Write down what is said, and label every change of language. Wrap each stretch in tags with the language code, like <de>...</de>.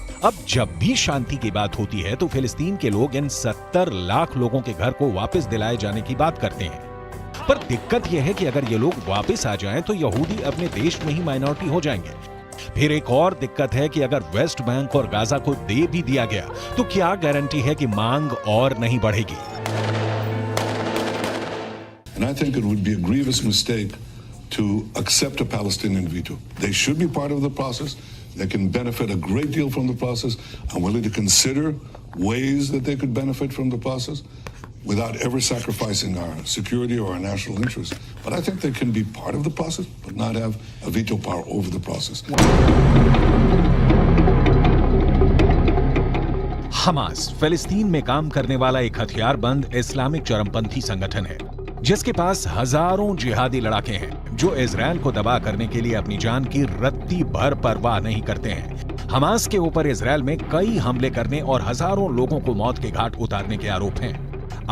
<hi>अब जब भी शांति की बात होती है तो फिलिस्तीन के लोग इन 70 लाख लोगों के घर को वापस दिलाए जाने की बात करते हैं। पर दिक्कत यह है कि अगर ये लोग वापस आ जाएं तो यहूदी अपने देश में ही माइनॉरिटी हो जाएंगे। फिर एक और दिक्कत है कि अगर वेस्ट बैंक और गाजा को दे भी दिया गया तो क्या गारंटी है कि मांग और नहीं बढ़ेगी।</hi> <en>And I think it would be a grievous mistake to accept a Palestinian veto. They should be part of the process. They can benefit a great deal from the process. I'm willing to consider ways that they could benefit from the process without ever sacrificing our security or our national interests. But I think they can be part of the process, but not have a veto power over the process.</en> <hi>Hamas फिलिस्तीन में काम करने वाला एक हथियारबंद Islamic चरमपंथी संगठन है, जिसके पास हजारों जिहादी लड़ाके हैं जो इजरायल को तबाह करने के लिए अपनी जान की रत्ती भर परवाह नहीं करते हैं। हमास के ऊपर इजरायल में कई हमले करने और हजारों लोगों को मौत के घाट उतारने के आरोप हैं।</hi>